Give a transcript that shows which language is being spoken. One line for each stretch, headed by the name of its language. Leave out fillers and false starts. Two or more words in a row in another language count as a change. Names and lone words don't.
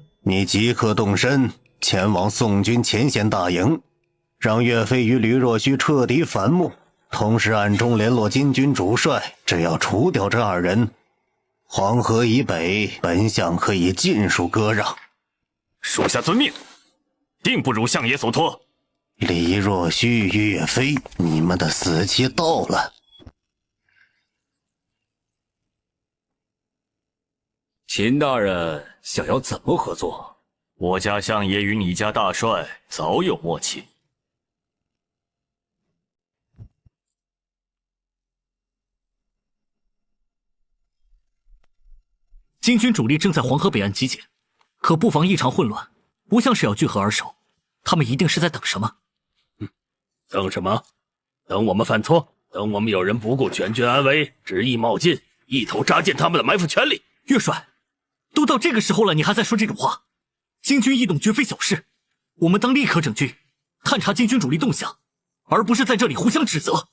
Chinese: 你即刻動身，前往宋軍前線大營，讓岳飛與李若虛徹底反目，同時暗中聯絡金軍主帥，只要除掉這2人，黃河以北，本相可以盡數割讓。屬下遵命，定不如相爺所托。李若虛、岳飛，你們的死期到了。秦大人想要怎么合作？我家相爷与你家大帅早有默契。金军主力正在黄河北岸集结，可布防異常混亂，不像是要聚合而守，他们一定是在等什么。等什麼？ 等我們犯錯？等我們有人不顧全軍安危，執意冒進，一頭扎進他們的埋伏圈裡？岳帥，都到這個時候了，你還在說這種話？金軍異動絕非小事，我們當立刻整軍，探查金軍主力動向，而不是在這裡互相指責。